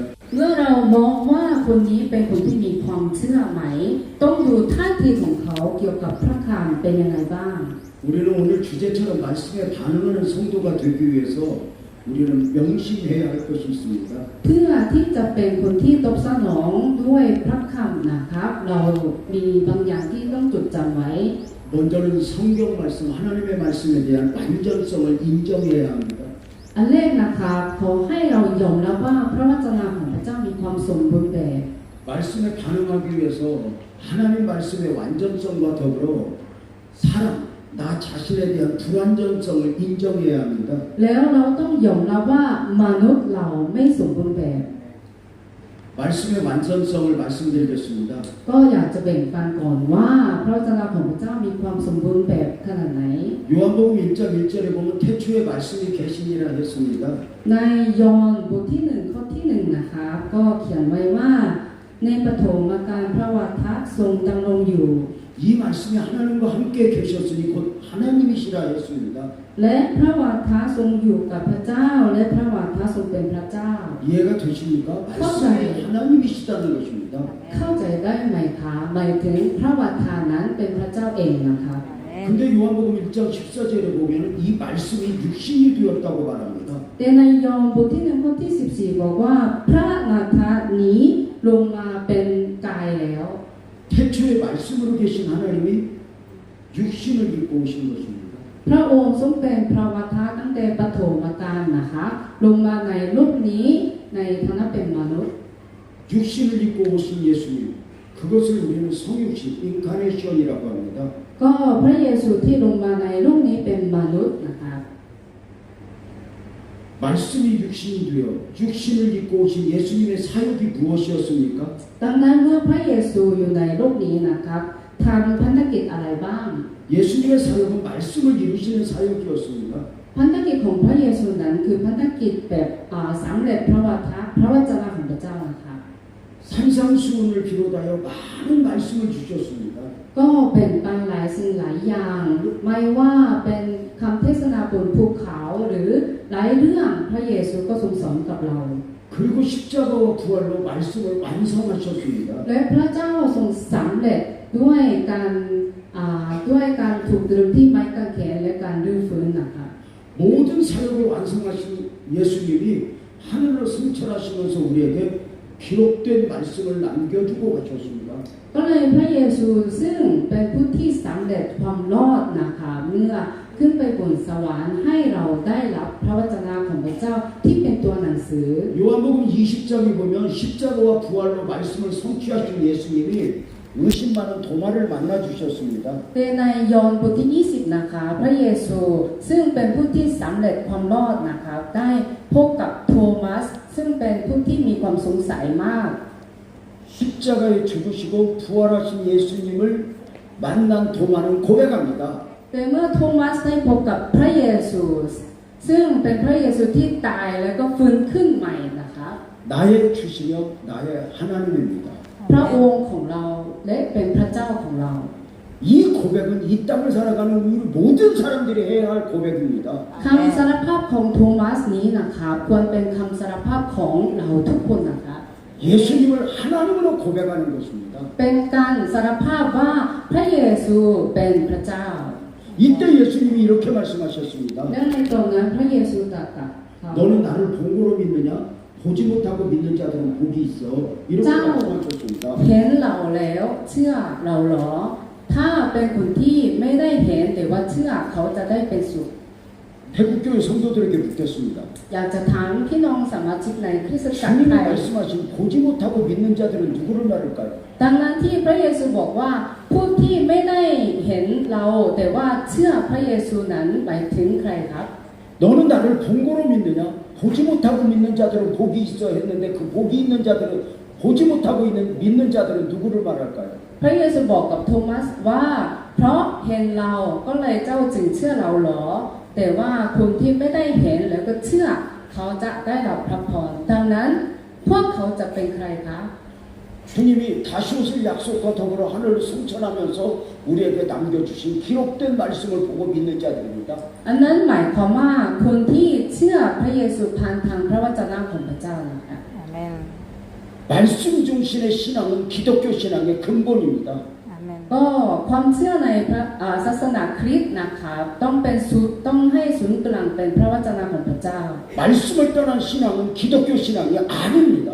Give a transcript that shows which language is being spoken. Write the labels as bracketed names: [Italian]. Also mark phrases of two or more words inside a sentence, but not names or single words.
[Thai] เมื่อเรามองว่าคนนี้เป็นคนที่มีความเชื่อไหมต้องดูท่าทีของเขาเกี่ยวกับพระคำเป็นยังไงบ้าง [Korean] 우리는 오늘 주제처럼 말씀에 반응하는 성도가 되기 위해서 우리는 명심해야 할 것이 있습니다. [Thai] เพื่อที่จะเป็นคนที่ตอบสนองด้วยพระคำนะครับเรามีบางอย่างที่ต้องจดจำไว้ [Korean] 먼저는 성경 말씀, 하나님의 말씀에 대한 완전성을 인정해야 합니다. [Thai] อันแรกนะคะขอให้เรายอมรับว่าพระวจนะของพระเจ้ามีความสมบูรณ์แบบ [Korean] 말씀에 반응하기 위해서 하나님 말씀의 완전성과 더불어 사람, 나 자신에 대한 불완전성을 인정해야 합니다. [Thai] แล้วเราต้องยอมรับว่ามนุษย์เราไม่สมบูรณ์แบบ [Korean] 말씀의 완전성을 말씀드리겠습니다. [Thai] ก็อยากจะแบ่งปันก่อนว่าพระวจนะของพระเจ้ามีความสมบูรณ์แบบขนาดไหน [Korean] 요한복음 1장 1절에 보면 태초에 말씀이 계시니라 했습니다. [Thai] ในยอห์นบทที่1ข้อที่1นะคะก็เขียนไว้ว่าในปฐมกาลพระวจนะทรงดำรงอยู่ [Korean] 이 말씀이 하나님과 함께 계셨으니 곧 하나님이시라 했습니다. [Thai] และพระวาทะทรงอยู่กับพระเจ้าและพระวาทะทรงเป็นพระเจ้า [Korean] 이해가 되십니까? 말씀이 하나님이시다는 것입니다. [Thai] เข้าใจได้ไหมคะหมายถึงพระวาทานั้นเป็นพระเจ้าเองนะคะ [Korean] 근데 요한복음 1장 14절에 보면 이 말씀이 육신이 되었다고 말합니다. [Thai] แต่ในยอห์นบทที่1ข้อที่14บอกว่าพระวาทะนี้ลงมาเป็นกายแล้ว [Korean] 태초에 말씀으로 계신 하나님이 육신을 입고 오신 것입니다. [Thai] พระองค์ทรงเป็นพระวาทะตั้งแต่ปฐมกาลนะคะลงมาในโลกนี้ในฐานะเป็นมนุษย์ [Korean] 육신을 입고 오신 예수님, 그것을 우리는 성육신, 인카네이션이라고 합니다. [Thai] ก็พระเยซูที่ลงมาในโลกนี้เป็นมนุษย์นะคะ [Korean] 말씀이 육신이 되어 육신을 입고 오신 예수님의 사역이 무엇이었습니까? [Thai] ดังนั้นเมื่อพระเยซูอยู่ในโลกนี้นะครับทำพันธกิจอะไรบ้าง [Korean] 예수님의 사역은 말씀을 이루시는 사역이었습니다. [Thai] พันธกิจของพระเยซูนั้นคือพันธกิจแบบสำเร็จพระวาทะพระวจนะของพระเจ้านะคะ [Korean] 산상수훈을 비롯하여 많은 말씀을 주셨습니다. [Thai] ก็เป็นไปหลายสิ่งหลายอย่างไม่ว่าเป็นคำเทศนาบนภูเขาหรือหลายเรื่องพระเยซูก็ทรงสอนกับเรา [Korean] 그리고 십자가와 부활로 말씀을 완성하셨습니다. [Thai] และพระเจ้าทรงสำเร็จด้วยการถูกตรึงที่ไม้กางเขนและการรื้อฟื้นนะคะ [Korean] 모든 사역을 완성하신 예수님이 하늘로 승천하시면서 우리에게 기록된 말씀을 남겨주고 가셨습니다. [Thai] ก็เลยพระเยซูซึ่งเป็นผู้ที่สำเร็จความรอดนะคะเมื่อขึ้นไปบนสวรรค์ให้เราได้รับพระวจนะของพระเจ้าที่เป็นตัวหนังสือ [Korean] 요한복음 20장에 보면 십자가와 부활로 말씀을 성취하신 예수님이 의심 많은 도마를 만나 주셨습니다. [Thai] แต่ในยอห์นบทที่20นะคะพระเยซูซึ่งเป็นผู้ที่สำเร็จความรอดนะคะได้พบกับโทมัสซึ่งเป็นผู้ที่มีความสงสัยมาก [Korean] 십자가에 죽으시고 부활하신 예수님을 만난 도마는 고백합니다. [Thai] แต่เมื่อโทมัสได้พบกับพระเยซูซึ่งเป็นพระเยซูที่ตายแล้วก็ฟื้นขึ้นใหม่นะคะ [Korean] 나의 주시며 나의 하나님입니다. [Thai] พระองค์ของเราและเป็นพระเจ้าของเรา [Korean] 이 고백은 이 땅을 살아가는 우리 모든 사람들이 해야 할 고백입니다. [Thai] คำสารภาพของโทมัสนี้นะคะควรเป็นคำสารภาพของเราทุกคนนะคะ [Korean] 예수님을 하나님으로 고백하는 것입니다. [Thai] เป็นการสารภาพว่าพระเยซูเป็นพระเจ้า [Korean] 이때 예수님이 이렇게 말씀하셨습니다. [Thai] และในตรงนั้นพระเยซูตรัสกับเขา [Korean] 너는 나를 본고로 믿느냐? 보지 못하고 믿는 자들은 복이 있어. 이렇게 말씀하셨습니다. [Thai] เห็นเราแล้วเชื่อเราหรอถ้าเป็นคนที่ไม่ได้เห็นแต่ว่าเชื่อเขาจะได้เป็นสุข [Korean] 태국교회 성도들에게 묻겠습니다. [Thai] อยากจะถามพี่น้องสมาชิกในคริสตจักร [Korean] 주님이 [Thai] ไทย [Korean] 말씀하신 보지 못하고 믿는 자들은 누구를 말할까요? [Thai] ดังนั้นที่พระเยซูบอกว่าผู้ที่ไม่ได้เห็นเราแต่ว่าเชื่อพระเยซูนั้นหมายถึงใครครับ [Korean] 너는 나를 본고로 믿느냐? 보지 못하고 믿는 자들은 복이 있어 했는데 그 복이 있는 자들은 보지 못하고 믿는 자들은 누구를 말할까요? [Thai] พระเยซูบอกกับโทมัสว่าเพราะเห็นเราก็เลยเจ้าจึงเชื่อเราหรอแต่ว่าคนที่ไม่ได้เห็นแล้วก็เชื่อเขาจะได้รับพระพรดังนั้นพวกเขาจะเป็นใครคะ [Korean] 주님이 다시 오실 약속과 더불어 하늘을 승천하면서 우리에게 남겨주신 기록된 말씀을 보고 믿는 자들입니다. [Thai] อันนั้นหมายความว่าคนที่เชื่อพระเยซูผ่านทางพระวจนะของพระเจ้านะคะ [Korean] 아멘. 말씀 중심의 신앙은 기독교 신앙의 근본입니다. 아멘. [Thai] ก็ความเชื่อในพระศาสนาคริสต์นะคะต้องให้ศูนย์กลางเป็นพระวจนะของพระเจ้า [Korean] 말씀을 떠난 신앙은 기독교 신앙이 아닙니다.